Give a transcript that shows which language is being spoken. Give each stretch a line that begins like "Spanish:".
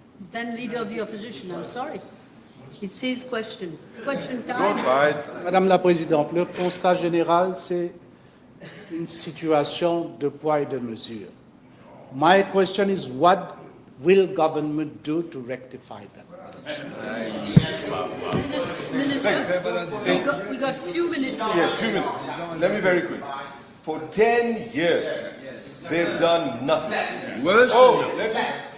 English: Then Leader of the Opposition, I'm sorry. It's his question. Question time.
French: Madame la Présidente, le constat général, c'est une situation de poids et de mesure.
English: My question is, what will government do to rectify that, Madam Speaker? Minister, we got few minutes left. Yes, 2 minutes. Let me very quick. For 10 years, they've done nothing. Worse than nothing.